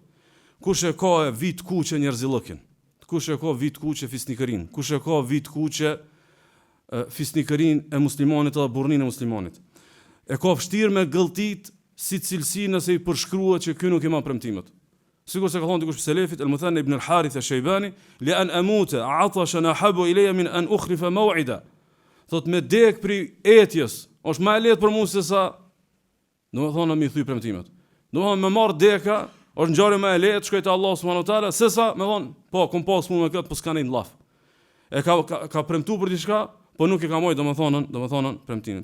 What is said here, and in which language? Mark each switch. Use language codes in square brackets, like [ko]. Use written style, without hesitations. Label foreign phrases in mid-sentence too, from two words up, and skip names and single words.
[sq] Kush e ka vit kuqe njerëzillëkin? Kush e ka vit kuqe fisnikërin? Kush e ka vit kuqe fisnikërin e muslimanit edhe burrnin e muslimanit? E ka vështirë me gëlltit si cilësi nëse i përshkruhet që ky nuk i ma premtimet. Sigur se ka thonë dikush selefit al-Muthanna ibn al-Harith al-Shaybani, [ar] لأن أموت عطشا أحب إلي من أن أخلف موعدا. [sq] Thot me dek për etjes, është më e lehtë për mua se sa domethënë mi thy premtimet. Domethënë me marr deka, është ngjarje më e lehtë, shkoj te [ar] الله سبحانه وتعالى, [sq] se sa me thon, po kum pas punë me kët, po s'ka një llaf. E ka premtuar për diçka, po nuk e ka marrë domethënë premtimin.